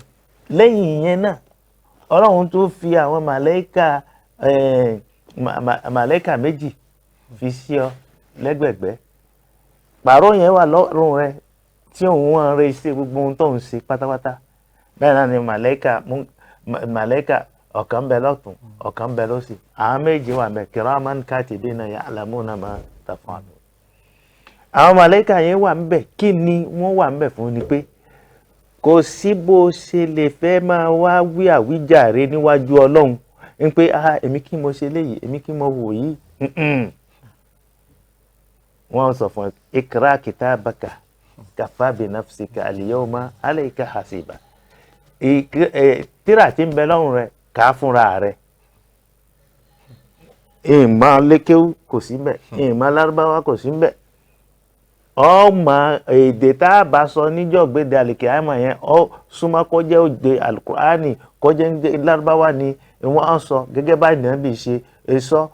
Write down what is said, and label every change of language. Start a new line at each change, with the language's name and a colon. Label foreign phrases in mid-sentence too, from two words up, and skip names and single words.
Yoruba: Lẹ́yìn ìyẹn náà, Ọlọ́run tó fi àwọn màlẹ́kà méjì fi sí ọ lẹ́gbẹ̀gbẹ́. Pàró yẹn wà lọ́rùn rẹ̀ tí òun wọ́n rẹ̀ ṣe gbogbo ohun tó ń ṣe pátápátá. Bẹ́ẹ̀ náà ni màlẹ́kà ọ̀kan ń bẹ lọ́tún, ọ̀kan ń bẹ lósì. Àwọn méjì wà ń bẹ,
Arabic: كراما كاتبين يعلمون ما تفعلون.
Yoruba: Àwọn màlẹ́kà yẹn wà ń bẹ, kí ni wọ́n wà ń bẹ fún ni pé kò sí bó ṣe lè fẹ́ máa wá wí àwíjàre níwájú Ọlọ́run ń pé èmi kí mo ṣe léyìí, èmi kí mo wò yìí. Wọ́n sọ fún
Arabic: اقرأ كتابك كفى بنفسك اليوم عليك حسيبا.
Yoruba: Tírà tí ń bẹ lọ́rùn rẹ̀ kà á fúnra rẹ̀. Ìmọ̀ lékéwú kò sí mbẹ̀, ìmọ̀ lárúbáwá kò sí mbẹ̀. Ọmọ èdè tá a bá sọ níjọ́ gbéde àlìkìyámà yẹn ọ súnmọ́ kó jẹ́ òde Al-Qur'ani, kó jẹ́ lárúbáwá ni wọ́n á sọ gẹ́gẹ́ bá Ànábì ṣe sọ.